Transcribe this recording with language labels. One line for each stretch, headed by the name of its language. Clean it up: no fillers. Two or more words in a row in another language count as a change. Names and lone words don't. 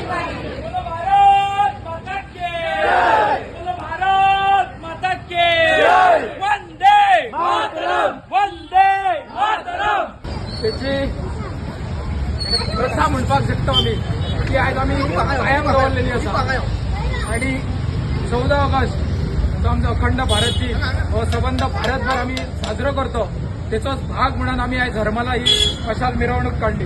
Hindi: भारत माता के बोलो भारत माता के
Sanskrit: वंदे मातरम वंदे मातरम.
Konkani: त्याची प्रथा म्हणपाक शकता आमी की आज आमी कायम दवरलेली आसा आणि 14 ऑगस्ट जो आमचो अखंड भारत दिन हो सबंद भारतभर आमी साजरो करतो त्याचोच भाग म्हणून आमी आयज हरमला ही मशाल मिरवणूक काढली.